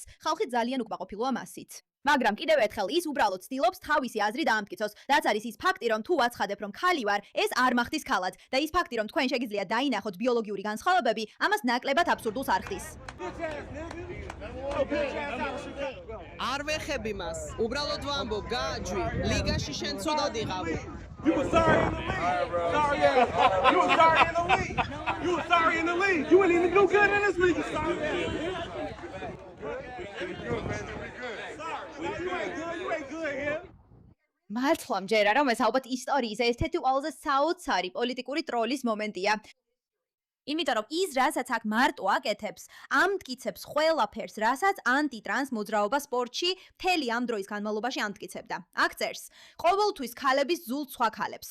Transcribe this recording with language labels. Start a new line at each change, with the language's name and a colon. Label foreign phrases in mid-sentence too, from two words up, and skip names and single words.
Georgian: ხალხი ძალიან უკმაყოფილოა მასით. მაგრამ კიდევ ერთხელ ის უბრალოდ ცდილობს თავისი აზრი დაამტკიცოს, რაც არის ის ფაქტი, რომ თუ ვაცხადებ, რომ ქალი ვარ, ეს არ მახდის ქალად და ის ფაქტი, რომ თქვენ შეგიძლიათ დაინახოთ ბიოლოგიური განსხვავებები, ამას ნაკლებად აბსურდულს არ ხდის. არ ვეხები მას. უბრალოდ ვამბობ, გააჯვი. ლიგაში შენ ცუდად იყავი.
English: You were sorry in the league. Sorry, yeah. You were sorry in the league. You were sorry in the league. You ain't even do good in this league. Sorry. You ain't good here.
Georgian: მართლა მჯერა, რომ ეს ალბათ ისტორიის ერთ-ერთი ყველაზე საოცარი პოლიტიკური ტროლის მომენტია. იმიტომ რომ ის რასაც აქ მარტო აკეთებს, ამტკიცებს ყველაფერს, რასაც ანტიტრანს მოძრაობა სპორტში მთელი ამ დროის განმავლობაში ამტკიცებდა. აქ წერს, ყოველთვის ქალების ზულთ სხვა ქალებს.